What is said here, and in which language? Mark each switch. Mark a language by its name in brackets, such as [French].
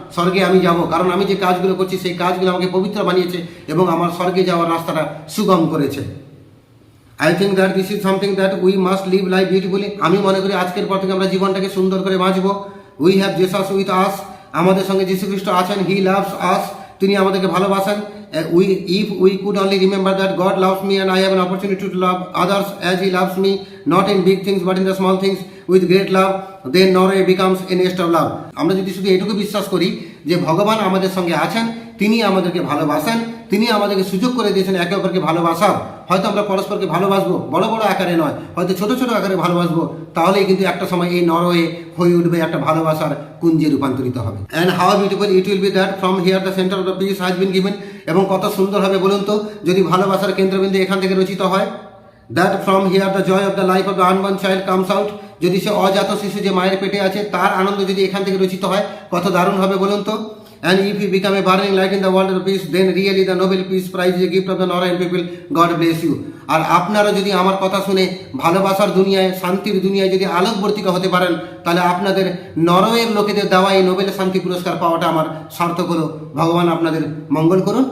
[Bangla] স্বর্গে আমি যাব, কারণ আমি যে কাজগুলো করছি সেই কাজগুলো আমাকে পবিত্র বানিয়েছে এবং আমার স্বর্গে যাওয়ার রাস্তাটা সুগম করেছে। [English] I think that this is something that we must live life beautifully, [Bangla] আমি মনে করি আজকের পর থেকে আমরা জীবনটাকে সুন্দর করে বাঁচবো। [English] we have Jesus with us, [Bangla] আমাদের সঙ্গে যীশু খ্রিস্ট আছেন। [English] he loves us, [Bangla] তিনি আমাদেরকে ভালোবাসেন। [English] If we could only remember that God loves me and I have an opportunity to love others as He loves me, not in big things but in the small things with great love, then Norway becomes a nest of love. [Bangla] আমরা যদি শুধু এটুকু বিশ্বাস করি যে ভগবান আমাদের সঙ্গে আছেন, তিনি আমাদেরকে ভালোবাসেন, তিনি আমাদেরকে সুযোগ করে দিয়েছেন একে অপরকে ভালোবাসার, হয়তো আমরা পরস্পরকে ভালোবাসবো, বড় বড় আকারে নয়, হয়তো ছোট ছোট আকারে ভালোবাসবো, তাহলেই কিন্তু একটা সময় এই নরওয়ে হয়ে উঠবে একটা ভালোবাসার কুঞ্জে রূপান্তরিত হবে। [English] and how beautiful it will be that from here the centre of the peace has been given, [Bangla] এবং কত সুন্দর হবে বলুন তো যদি ভালোবাসার কেন্দ্রবিন্দু এখান থেকে রচিত হয়। [English] that from here the joy of the life of the unborn child comes out, [Bangla] যদি সে অজাত শিশু যে মায়ের পেটে আছে তার আনন্দ যদি এখান থেকে রচিত হয় কত দারুণ হবে বলুন তো। [English] And if you become a burning light in the world of peace, then really the Nobel Peace Prize is a gift of the Norwegian people. God bless you. [Bangla] আর আপনারা যদি আমার কথা শুনে ভালোবাসার দুনিয়ায়, শান্তির দুনিয়ায় যদি আলোকবর্তিকা হতে পারেন, তাহলে আপনাদের নরওয়ের লোকেদের দেওয়া এই নোবেল শান্তি পুরস্কার পাওয়াটা আমার সার্থক হলো। ভগবান আপনাদের মঙ্গল করুন।